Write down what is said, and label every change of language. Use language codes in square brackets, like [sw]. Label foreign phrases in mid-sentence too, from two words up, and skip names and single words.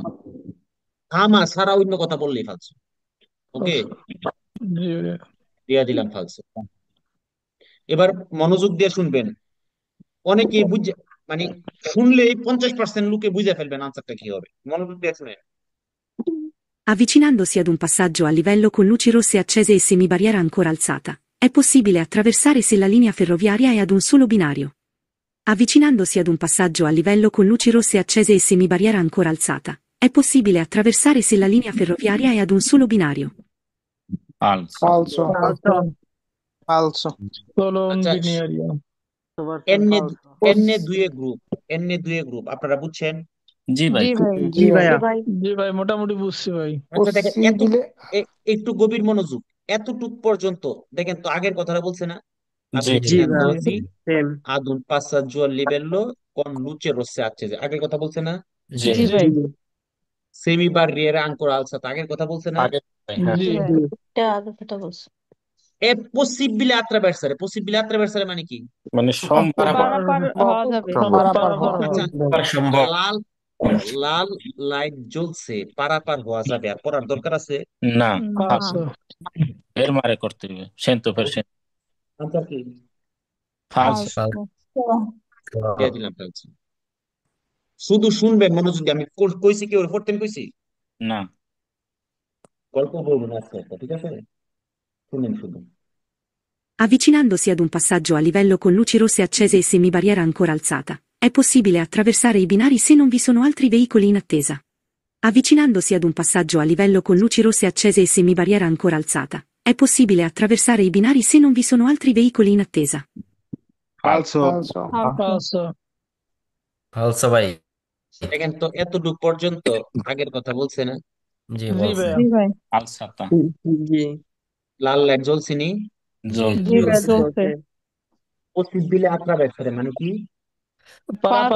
[bn] থামা সারা অন্য কথা বললেই ফালছে। ওকে, জি ভাইয়া। দিয়া দিলাম ফালছে। এবার মনোযোগ দিয়ে শুনবেন। অনেকেই বুঝে মানে শুনলেই 50% লোকে বুঝে ফেলবেন আনসারটা কি হবে। মনোযোগ দিয়ে শুনেন। [it] Avvicinandosi ad un passaggio a livello con luci rosse accese e semibarriera ancora alzata, è possibile attraversare se la linea ferroviaria è ad un solo binario. Avvicinandosi ad un passaggio a livello con luci rosse accese e semibarriera ancora alzata, è possibile attraversare se la linea ferroviaria è ad un solo binario. ফালসো। ফালসো। Solo un [bn] আচ্ছা, [it] binario. [bn] এন্নে দুয়ে গ্রুপ আপনারা বুঝছেন? জি ভাই। জি ভাই। জি ভাইয়া। জি ভাই, মোটামুটি বুঝছি ভাই। আচ্ছা দেখেন, একটু গভীর মনোযোগ, এতটুক পর্যন্ত দেখেন তো আগের কথাটা বলছে না? জি জি ভাইয়া। আববিচিনান্দোজি সেম। আদুন [it] passaggio a livello con luce rosse accese, [bn] আগের কথা বলছে না? জি জি ভাই। [it] সেমি barriera ancora alzata, [bn] আগের কথা বলছে না? আগে হ্যাঁ। জি ভাই। এটা আগে কথা বলছো। [it] è possibile attraversare মানে কি? [bn] মানে পারাপার হওয়া যাবে। পারাপার হওয়া আচ্ছা, সম্ভব। লাল লাল লাইট জ্বলছে, পারাপার হওয়া যাবে, আর পড়ার দরকার আছে? না, [it] ফালসো। [bn] এর মারে করতে হবে। [it] cento per cento. [bn] আনসার কি? [it] ফালস। [bn] দিয়ে দিলাম ফেলছি। শুধু শুনবেন মনোযোগ দিয়ে। আমি কইছি কি ওর পড়তেন কইছি? না। গল্প বলবেন আজকে একটা, ঠিক আছে? শুনেন শুধু। [it] Avvicinandosi ad un passaggio a livello con luci rosse accese e semibarriera ancora alzata, è possibile attraversare i binari se non vi sono altri veicoli in attesa. Avvicinandosi ad un passaggio a livello con luci rosse accese e semibarriera ancora alzata, è possibile attraversare i binari se non vi sono altri veicoli in attesa. Falso। falso [bn] ফালসা ভাই। দেখেন তো এতটুকু পর্যন্ত আগের কথা বলছে না? জি জি বলছে। ভাইয়া জি ভাই [it] ফালসাতা [bn] জি লাল লাইট জ্বলছিনি, জি জি ভাই বলছে। চলছে 25 দিলে আত্রাবেশারে মানে কি? পারাপার